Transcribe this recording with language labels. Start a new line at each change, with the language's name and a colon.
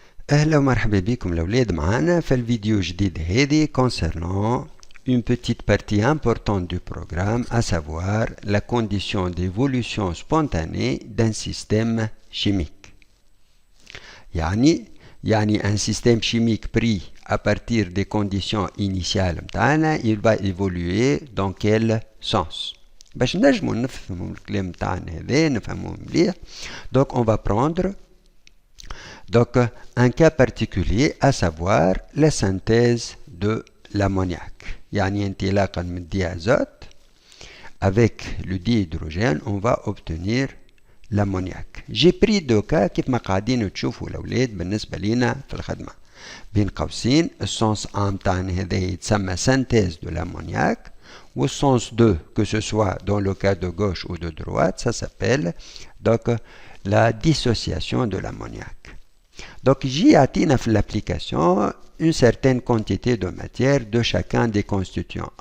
Arabic: أهلا ومرحبا بكم الأولاد معنا في الفيديو الجديد هذه
French: concernant une petite partie importante du programme, à savoir la condition d'évolution spontanée d'un système chimique. يعني un système chimique pris à partir des conditions initiales متاعنا, il va évoluer dans quel sens.
Arabic: باش نجمو نفهمو الكلام متاعنا هذا نفهموه مليح.
French: Donc on va prendre un cas particulier, à savoir la synthèse de l'ammoniac.
Arabic: يعني انطلاقا من
French: diazote avec le dihydrogène on va obtenir l'ammoniac. J'ai pris deux cas
Arabic: كيف ما قاعدين تشوفوا الأولاد بالنسبة لنا في الخدمة. بين قوسين السونس A متاعنا هذا يتسمى
French: synthèse de l'ammoniac, ou sens 2, que ce soit dans le cas de gauche ou de droite, ça s'appelle donc la dissociation de l'ammoniac. Donc j'y atteins في l'application une certaine quantité de matière de chacun des constituants.